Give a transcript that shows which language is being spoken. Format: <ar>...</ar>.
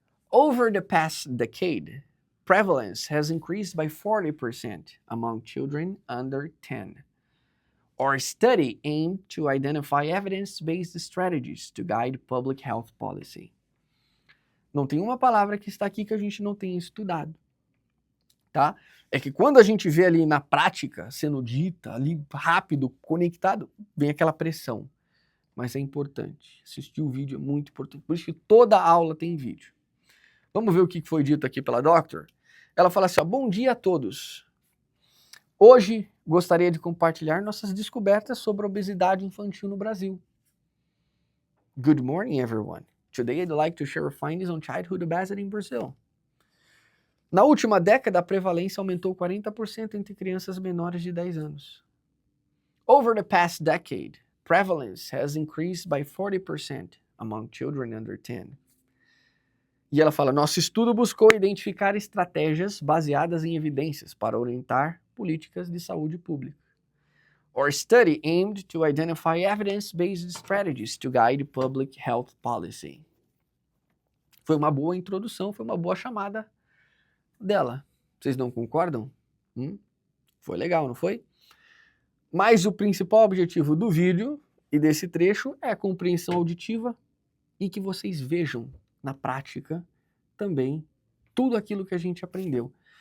<en>Over the past decade, prevalence has increased by 40% among children under 10. Our study aimed to identify evidence-based strategies to guide public health policy.</en> <pt>Não tem uma palavra que está aqui que a gente não tenha estudado, tá? É que quando a gente vê ali na prática, sendo dita, ali rápido, conectado, vem aquela pressão. Mas é importante. Assistir o vídeo é muito importante. Por isso que toda aula tem vídeo. Vamos ver o que foi dito aqui pela Doctor? Ela fala assim, ó, bom dia a todos. Hoje gostaria de compartilhar nossas descobertas sobre a obesidade infantil no Brasil.</pt> <en>Good morning, everyone. Today I'd like to share findings on childhood obesity in Brazil.</en> <pt>Na última década, a prevalência aumentou 40% entre crianças menores de 10 anos.</pt> <en>Over the past decade, prevalence has increased by 40% among children under 10.</en> <pt>E ela fala, nosso estudo buscou identificar estratégias baseadas em evidências para orientar políticas de saúde pública.</pt> <en>Our study aimed to identify evidence-based strategies to guide public health policy.</en> <pt>Foi uma boa introdução, foi uma boa chamada dela. Vocês não concordam? Foi legal, não foi? Mas o principal objetivo do vídeo e desse trecho é a compreensão auditiva e que vocês vejam na prática também tudo aquilo que a gente aprendeu.</pt>